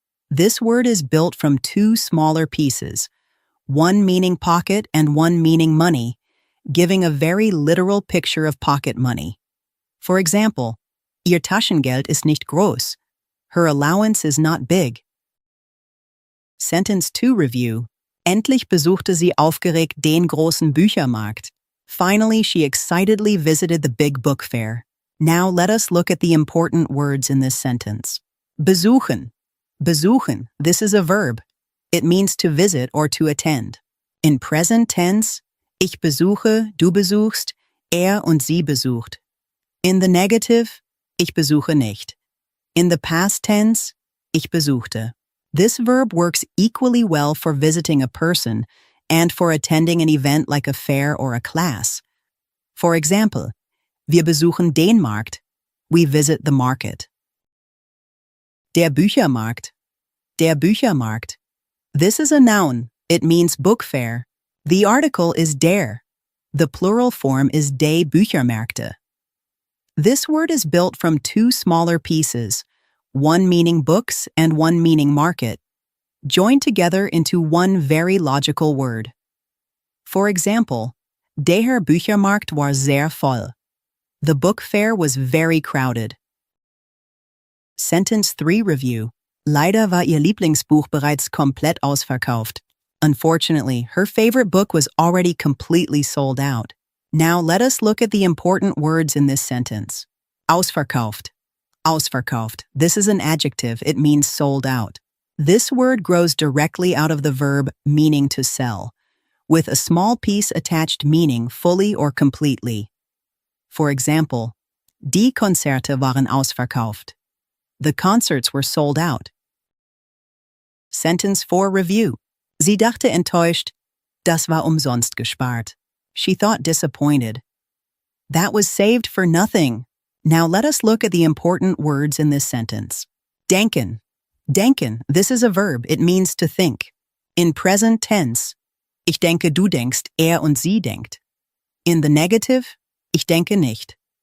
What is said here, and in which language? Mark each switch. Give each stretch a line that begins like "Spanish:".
English: This word is built from 2 smaller pieces, one meaning pocket and one meaning money, giving a very literal picture of pocket money. For example,
German: ihr Taschengeld ist nicht groß.
English: Her allowance is not big. Sentence 2 Review.
German: Endlich besuchte sie aufgeregt den großen Büchermarkt.
English: Finally, she excitedly visited the big book fair. Now let us look at the important words in this sentence. Besuchen. Besuchen. This is a verb. It means to visit or to attend. In present tense,
German: ich besuche, du besuchst, und sie besucht.
English: In the negative,
German: ich besuche nicht.
English: In the past tense,
German: ich besuchte.
English: This verb works equally well for visiting a person and for attending an event like a fair or a class. For example,
German: wir besuchen den Markt.
English: We visit the market. Der Büchermarkt. Der Büchermarkt. This is a noun. It means book fair. The article is der. The plural form is die Büchermärkte. This word is built from 2 smaller pieces, one meaning books and one meaning market, joined together into one very logical word. For example,
German: der Büchermarkt war sehr voll.
English: The book fair was very crowded. Sentence 3 Review.
German: Leider war ihr Lieblingsbuch bereits komplett ausverkauft.
English: Unfortunately, her favorite book was already completely sold out. Now let us look at the important words in this sentence. Ausverkauft. Ausverkauft. This is an adjective. It means sold out. This word grows directly out of the verb meaning to sell, with a small piece attached meaning fully or completely. For example,
German: die Konzerte waren ausverkauft.
English: The concerts were sold out. Sentence 4 review.
German: Sie dachte enttäuscht, das war umsonst gespart.
English: She thought disappointed. That was saved for nothing. Now let us look at the important words in this sentence. Denken. Denken, this is a verb. It means to think. In present tense,
German: ich denke, du denkst, und sie denkt.
English: In the negative,
German: ich denke nicht.